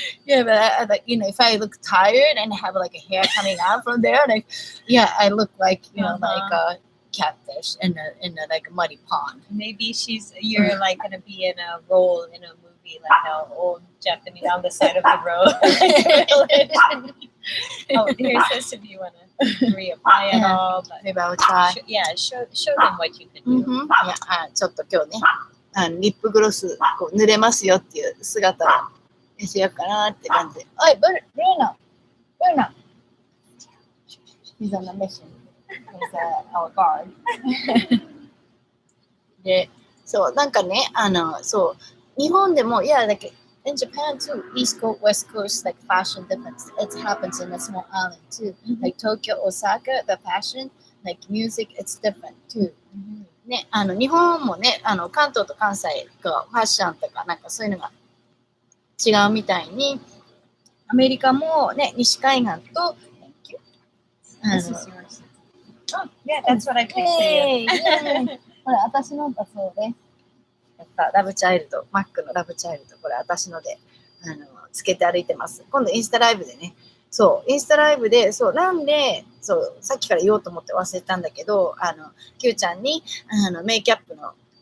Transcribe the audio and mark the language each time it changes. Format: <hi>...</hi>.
<en>Yeah, but like if I look tired and have like a hair coming out from there, like I look like like a catfish in a like a muddy pond. Maybe you're like gonna be in a role in a movie like an old Japanese on the side of the road. Oh, here says if you wanna reapply it all, but Maybe I will try. show them what you can do.</en> <ja>いやちょっと今日ねリップグロスこう塗れますよっていう姿を見せようかなって感じで。</ja> <en>おい、ブルーナ He's on a mission. He's our guard.</en> <ja>で、そう、なんかね、そう、日本でも、</ja> <en>like in Japan too, East Coast, West Coast, like fashion difference. It happens in a small island too. Like Tokyo, Osaka, the fashion, like music, it's different too.</en> <ja>ね、日本もね、関東と関西がファッションとかなんかそういうのが違うみたいに、アメリカもね、西海岸と、</ja> <en>This is yours. Oh, yeah, that's what I picked for you.</en> <ja>これ私のだそうです。やったラブチャイルド、マックのラブチャイルド、これ私のでつけて歩いてます。今度インスタライブでね、そうインスタライブでなんでさっきから言おうと思って忘れたんだけど、キューちゃんにメイキャップの</ja>